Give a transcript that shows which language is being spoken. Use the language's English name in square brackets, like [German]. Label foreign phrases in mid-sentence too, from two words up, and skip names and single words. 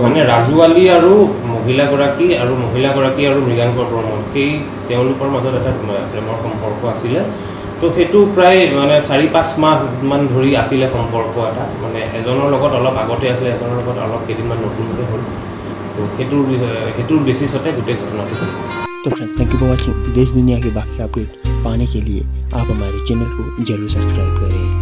[Assamese] মানে ৰাজু আলি আৰু মহিলাগৰাকী আৰু মৃগাংক বৰ্মন সেই তেওঁলোকৰ মাজত এটা প্ৰেমৰ সম্পৰ্ক আছিলে তো সেইটো প্ৰায় মানে 4-5 মাহমান ধৰি আছিলে সম্পৰ্ক এটা মানে এজনৰ লগত অলপ আগতে আছিলে এজনৰ লগত অলপ কেইদিনমান নতুনকৈ হ'ল তো সেইটোৰ বেচিছতে গোটেই ঘটনাটো হ'ল [Hindi] तो [English] friends thank you for watching [Hindi] देश दुनिया के बाकी अपडेट पाने के लिए आप हमारे चैनल को जरूर सब्सक्राइब करें।